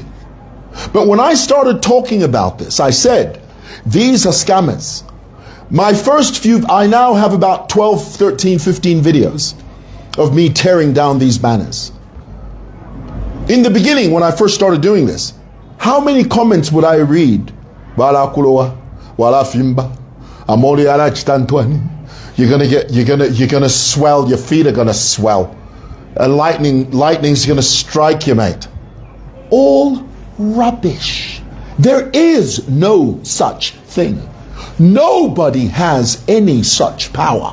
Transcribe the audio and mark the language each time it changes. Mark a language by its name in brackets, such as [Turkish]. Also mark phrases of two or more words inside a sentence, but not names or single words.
[English] But when I started talking about this, I said, these are scammers. My first few, I now have about 12, 13, 15 videos of me tearing down these banners. In the beginning, when I first started doing this, how many comments would I read? [Nyanja] Wala kulowa, wala fimba, amoli ala chitantwani. [English] You're gonna swell, your feet are gonna swell. Lightning's gonna strike you, mate. All rubbish. There is no such thing. Nobody has any such power.